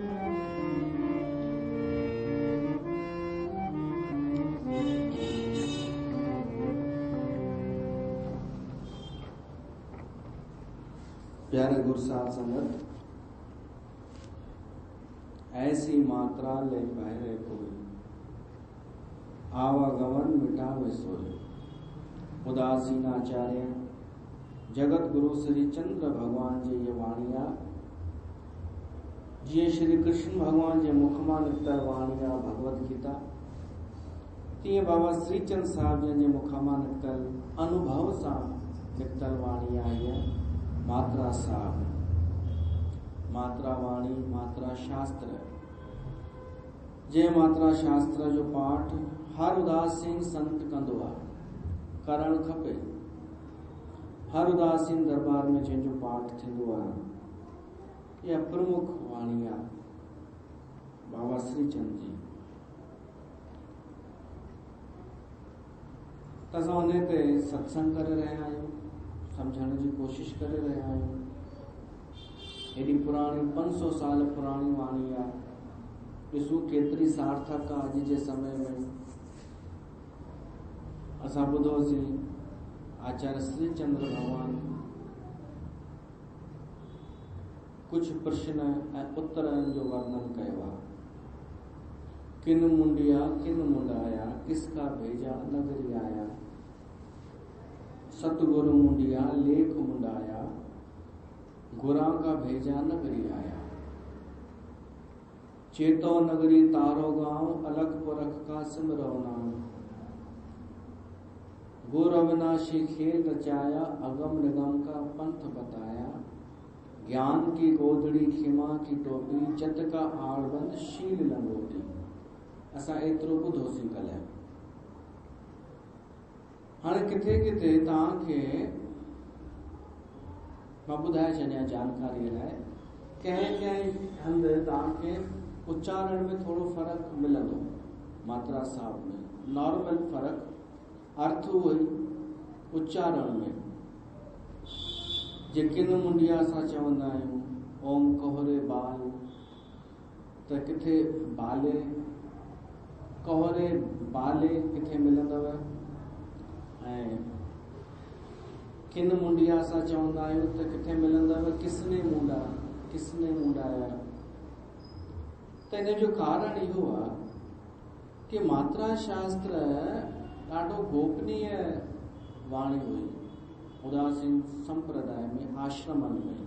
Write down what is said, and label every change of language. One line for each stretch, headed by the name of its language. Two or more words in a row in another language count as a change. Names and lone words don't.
Hindi: प्यारे गुरु साध संगत, ऐसी मात्रा ले पहरे कोई, आवागमन मिटावे सोई।
Sindhi: उदासीनाचार्य जगत गुरु श्री चंद्र भगवान जी ये वाणिया, जी श्री कृष्ण भगवान जे मुखमा निकतल वाणिया भगवत गीता, तीअं बाबा श्रीचंद साहब जे मुखमा निकतल अनुभव सां निकतल वाणिया है मात्रा साहब। मात्रा वाणी मात्रा शास्त्र, जे मात्रा शास्त्र जो पाठ हर उदासीन संत कंदो आहे, करण खपे। हर उदासीन दरबार में जंहिंजो पाठ थींदो आहे, यह प्रमुख वाणी आहे बाबा श्रीचंद जी। त असां उन ते सत्संग करे रहिया आहियूं, सम्झण जी कोशिश करे रहिया आहियूं। हेॾी पुराणी 500 साल पुराणी वाणी आहे, ॾिसूं केतिरी सार्थक आहे अॼु जे समय में। असां ॿुधोसीं आचार्य श्री चंद्र भगवान कुछ प्रश्न ऐं उत्तरनि जो वर्णन कयो आहे।
Hindi: किन मुंडिया किन मुंडाया, किसका भेजा नगरी आया। सतगुरु मुंडिया लेख मुंडाया, गुरा का भेजा नगरी आया। चेतो नगरी तारो गांव, अलग पुरख का सिमरो नाम। गुर अविनाशी खेल रचाया, अगम निगम का पंथ बताया। ज्ञान की गोदड़ी खिमा की टोपी, जत का आड़बंद शील लंगोटी।
Sindhi: असां एतिरो ॿुधोसीं कल्ह। हाणे किथे किथे तव्हांखे मां ॿुधाए छॾियां जानकारीअ लाइ, कंहिं कंहिं हंधि तव्हांखे उच्चारण में थोरो फ़र्क़ु मिलंदो। मात्रा साहब में नॉर्मल फ़र्क़ु, अर्थ उहो ई, उच्चारण में। जे किन मुंडिया असां चवंदा आहियूं, ओम कोहरे बाल, त किथे बाले कोहरे बाले किथे मिलंदव। ऐं किन मुंडिया असां चवंदा आहियूं त किथे मिलंदव किसने मुंडा, किसने मुंडाया। त इन जो कारण इहो आहे कि मात्रा शास्त्र ॾाढो गोपनीय वाणी हुई उदासीन संप्रदाय में, आश्रमनि में।